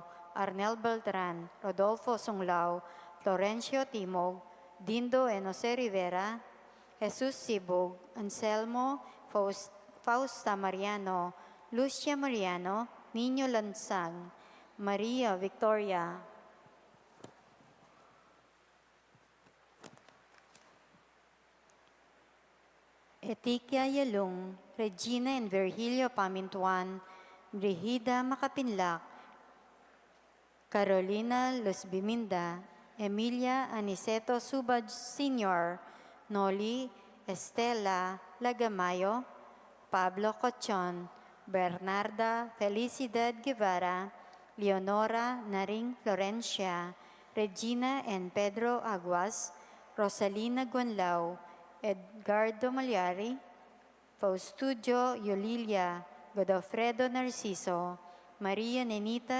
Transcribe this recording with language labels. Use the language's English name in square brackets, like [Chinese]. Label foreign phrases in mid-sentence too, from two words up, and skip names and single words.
[English] Arnel Beltran, Rodolfo Sunglao, Florencio Timog, Dindo Enose Rivera, Jesus Sibog, Anselmo Fausta Mariano, Lucia Mariano, Nino Lansang, Maria Victoria, Etikia Yalung, Regina and Virgilio Pamintuan, Brigida Makapinlak, Carolina Luz Biminda, Emilia Aniceto Subad Sr., Noli Estela Lagamayo, Pablo Cochon, Bernarda Felicidad Guevara, Leonora Naring Florencia, Regina and Pedro Aguas, Rosalina Guanlao, Edgardo Malyari, Faustudio Yulilia, Godofredo Narciso, Maria Nenita